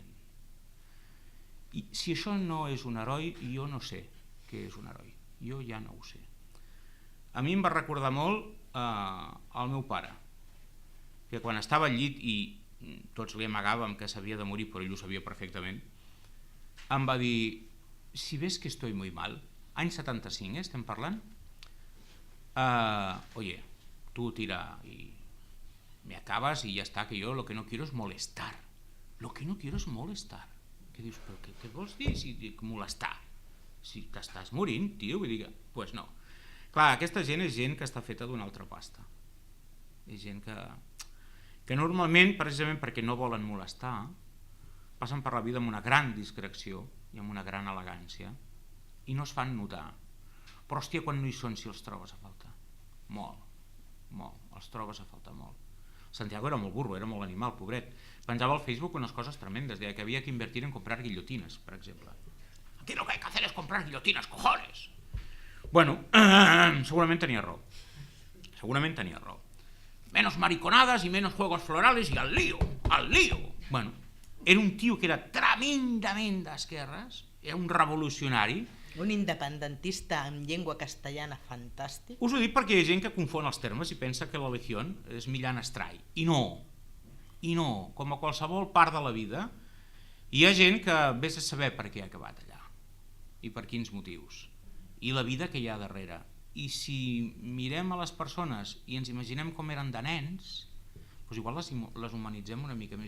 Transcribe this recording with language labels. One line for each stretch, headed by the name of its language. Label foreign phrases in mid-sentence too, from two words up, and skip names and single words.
Catalan: I si això no és un heroi, jo no sé què és un heroi. Jo ja no ho sé. A mi em va recordar molt el meu pare, que quan estava al llit i tots li amagàvem que s'havia de morir, però ell ho sabia perfectament, em va dir,
Spanish: si ves que estoy muy mal,
Catalan: any 75, estem parlant,
Spanish: oye, tú tira y me acabas y ya está, que yo lo que no quiero es molestar. Lo que no quiero es molestar.
Catalan: Que dius, però què vols dir si molestar? Si t'estàs morint, tio, vull dir que...
Spanish: Pues no.
Catalan: Clar, aquesta gent és gent que està feta d'una altra pasta. És gent que normalment, precisament perquè no volen molestar, passen per la vida amb una gran discreció i amb una gran elegància i no es fan notar. Però, hòstia, quan no hi són, si els trobes a faltar? Molt, els trobes a faltar molt. Santiago era molt burro, era molt animal, pobret. Penjava al Facebook unes coses tremendes, deia que havia que invertir en comprar guillotines, per exemple.
Spanish: Aquí lo que hay que hacer es comprar guillotinas, cojones!
Catalan: Bueno, segurament tenia raó.
Spanish: Menos mariconadas y menos juegos florales y al lío.
Catalan: Bueno, era un tio que era tremendament d'esquerres, era un revolucionari. Un independentista en llengua castellana fantàstic. Us ho dic perquè hi ha gent que confon els termes i pensa que la Legió és Millán Astray. I no, com a qualsevol part de la vida, hi ha gent que vés a saber per què ha acabat allà i per quins motius, i la vida que hi ha darrere, I si mirem a les persones i ens imaginem com eren de nens, doncs igual les humanitzem una mica més.